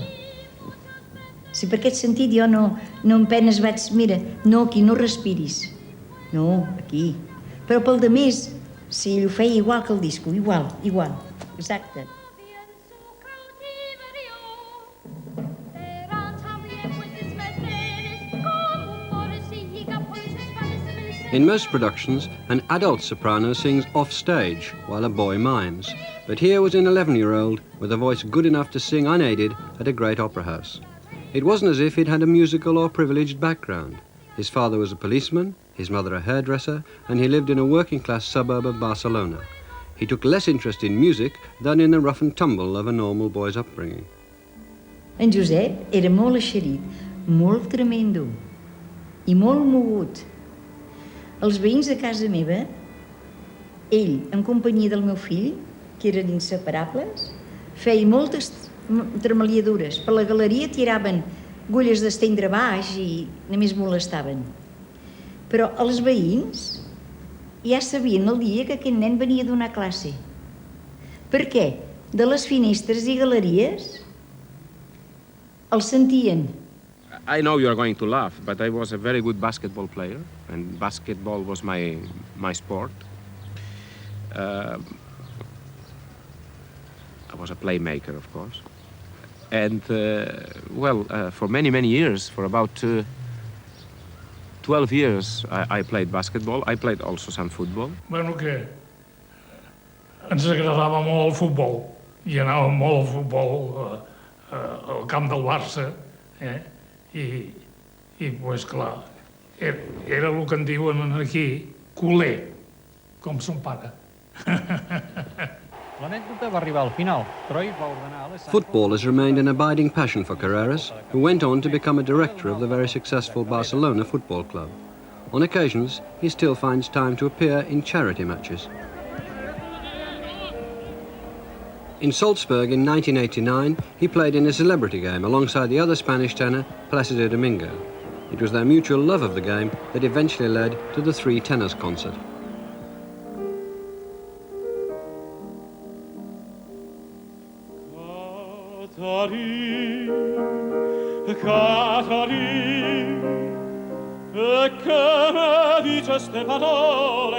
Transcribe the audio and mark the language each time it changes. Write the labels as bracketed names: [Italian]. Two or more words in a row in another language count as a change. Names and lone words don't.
[Catalan] Si per aquest sentit jo no en penes vaig... Mira, no, aquí no respiris. No, aquí. Però pel de més, si ell ho feia igual que el disco, igual, exacte. [English] In In most productions, an adult soprano sings off stage while a boy mimes. But here was an 11-year-old with a voice good enough to sing unaided at a great opera house. It wasn't as if he'd had a musical or privileged background. His father was a policeman, his mother a hairdresser, and he lived in a working-class suburb of Barcelona. He took less interest in music than in the rough and tumble of a normal boy's upbringing. [Catalan] En Josep era molt eixerit, molt tremendo i molt mogut. Els veïns de casa meva, ell, en companyia del meu fill, que eren inseparables, feia moltes tremaliadures. Per la galeria tiraven agulles d'estendre baix i només molestaven. Però els veïns ja sabien el dia que aquest nen venia a donar classe. Per què? De les finestres i galeries el sentien. [English] I know you are going to laugh, but I was a very good basketball player, and basketball was my sport. I was a playmaker, of course. And, for many, many years, for about 12 years, I played basketball. I played also some football. [Catalan] Bueno, que ens agradava molt el futbol i anàvem molt al futbol al camp del Barça, i pues, clar, era el que en diuen aquí, culer, com son pare. L'anècdota va arribar al final. Troy va ordenar a [English] Football has remained an abiding passion for Carreras, who went on to become a director of the very successful Barcelona Football Club. On occasions, he still finds time to appear in charity matches. In Salzburg in 1989, he played in a celebrity game alongside the other Spanish tenor, Placido Domingo. It was their mutual love of the game that eventually led to the Three Tenors concert. [Neapolitan] Catari, che me dice ste parole